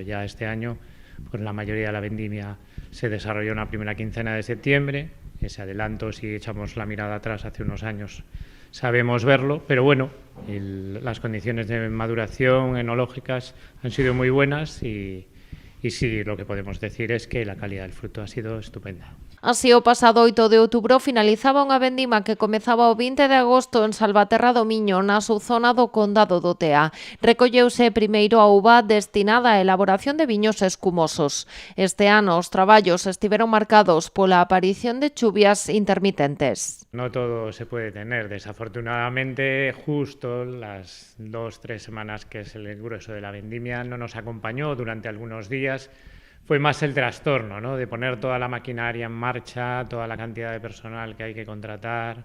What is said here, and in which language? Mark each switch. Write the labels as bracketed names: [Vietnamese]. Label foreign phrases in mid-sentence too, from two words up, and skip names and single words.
[Spanish] Ya este año, pues la mayoría de la vendimia se desarrolló en la primera quincena de septiembre. Ese adelanto, si echamos la mirada atrás hace unos años, sabemos verlo, pero bueno, las condiciones de maduración enológicas han sido muy buenas y sí, lo que podemos decir es que la calidad del fruto ha sido estupenda. [Galician] Así, o pasado 8 de outubro finalizaba unha vendima que comezaba o 20 de agosto en Salvaterra do Miño, na subzona do Condado do Tea. Recolleuse primeiro a uva destinada á elaboración de viños escumosos. Este ano os traballos estiveron marcados pola aparición de chuvias intermitentes. [Spanish] No todo se puede tener. Desafortunadamente, justo las 2-3 semanas que es el grueso de la vendimia no nos acompañó durante algunos días. fue más el trastorno, ¿no? De poner toda la maquinaria en marcha, toda la cantidad de personal que hay que contratar.